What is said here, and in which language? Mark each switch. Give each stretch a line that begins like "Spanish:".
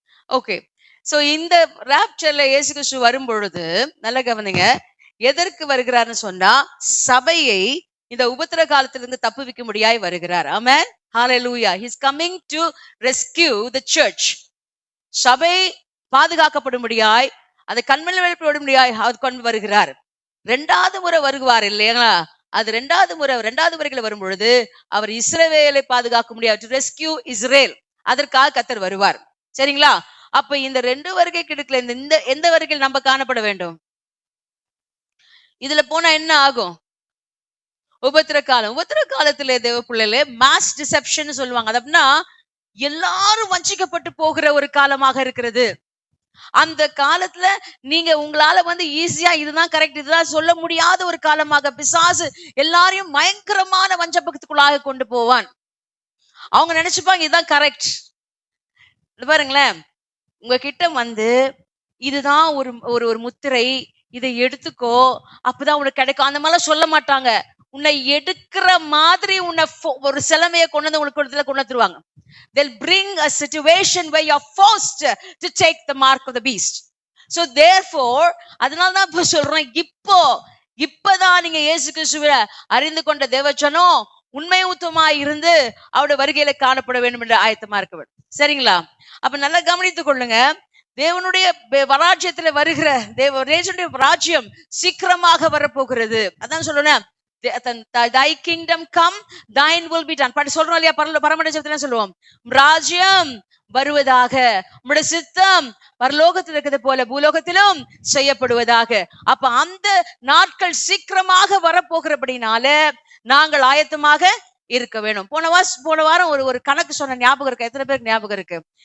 Tamil: Okay, so இந்த ராப்சர்ல இயேசு கிறிஸ்து வரும் பொழுது நல்ல கவனிங்க, எதற்கு வருகிறார்னு சொன்னா சபையை இந்த உபத்திர காலத்திலிருந்து தப்புவிக்க முடியாய் வருகிறார். ஆமென், ஹல்லேலூயா.
English: He is coming to rescue the church.
Tamil: சபை பாதுகாக்கப்படும்படியாய், அதை கண்மணி வெளிப்படும்படியாய் அவர் கொண்டு வருகிறார். 2வது முறை வருவார் இல்லையா? அது 2வது வருகையில வரும் பொழுது அவர் இஸ்ரவேலை பாதுகாக்க முடியாது.
English: to rescue Israel.
Tamil: அதற்காக கர்த்தர் வருவார். சரிங்களா? அப்ப இந்த 2 வருகை கிடைக்கல. இந்த எந்த வருகையில் நம்ம காணப்பட வேண்டும்? இதுல போனா என்ன ஆகும்? உபத்திர காலம். உபத்திர காலத்துல தேவ பிள்ளைகளே மாஸ் டிசெப்ஷன் சொல்லுவாங்க. அது அப்படின்னா எல்லாரும் வஞ்சிக்கப்பட்டு போகிற ஒரு காலமாக இருக்கிறது. அந்த காலத்துல நீங்க உங்களால ஈஸியா இதுதான் கரெக்ட் இதுதான் சொல்ல முடியாத ஒரு காலமாக பிசாசு எல்லாரையும் பயங்கரமான வஞ்சபத்துக்குள்ளாக கொண்டு போவான். அவங்க நினைச்சுப்பாங்க இதுதான் கரெக்ட். பாருங்களேன், உங்ககிட்ட இதுதான் ஒரு ஒரு முத்திரை, இதை எடுத்துக்கோ அப்பதான் உனக்கு கிடைக்கும் அந்த மாதிரிலாம் சொல்ல மாட்டாங்க. உன்னை எடுக்கிற மாதிரி உன்னை ஒரு சிலமையை கொண்டு உனக்கு கொண்டு வந்துருவாங்க.
English: They'll bring a situation where you're forced to take the mark of the beast. So therefore,
Tamil: அதனாலதான் இப்ப சொல்றேன், இப்பதான் நீங்க இயேசு கிறிஸ்துவை அறிந்து கொண்ட தேவஜனம் உண்மை ஊத்தமாய் இருந்து அவருடைய வருகையில காணப்பட வேண்டும் என்று ஆயத்தமா இருக்க வேண்டும். சரிங்களா? அப்ப நல்லா கவனித்துக் கொள்ளுங்க. தேவனுடைய ராஜ்யத்துல வருகிற தேவனுடைய ராஜ்யம் சீக்கிரமாக வரப்போகிறது. அதான் சொல்றேன்,
English: thy kingdom come, thine will be done.
Tamil: சொல்றோம் இல்லையா, பரமண்டலத்துல சொல்லுவோம், ராஜ்யம் வருவதாக, உம்முடைய சித்தம் பரலோகத்தில் இருக்கிறது போல பூலோகத்திலும் செய்யப்படுவதாக. அப்ப அந்த நாட்கள் சீக்கிரமாக வரப்போகிறபடினால நாங்கள் ஆயத்தமாக இருக்க வேணும். போன வாரம் ஒரு கணக்கு சொன்ன ஞாபகம் இருக்கு? எத்தனை பேருக்கு ஞாபகம் இருக்கு?